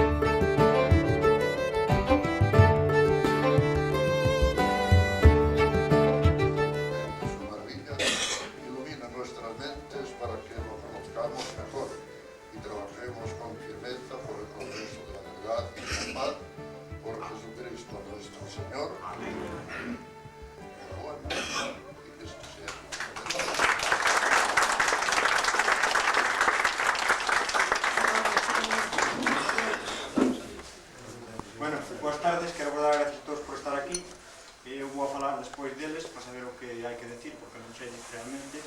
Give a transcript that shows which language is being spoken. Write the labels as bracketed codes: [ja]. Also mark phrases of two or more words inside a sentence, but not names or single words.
[es] ilumina nuestras mentes para que nos conozcamos mejor y trabajemos con firmeza por el progreso de la verdad y de la paz, por Jesucristo nuestro Señor. Amén. Enhorabuena y que esto sea. [gl] Bueno, boas tardes, quero dar as gracias a todos por estar aquí. Eu vou a falar despois deles para saber o que hai que decir, porque non sei realmente.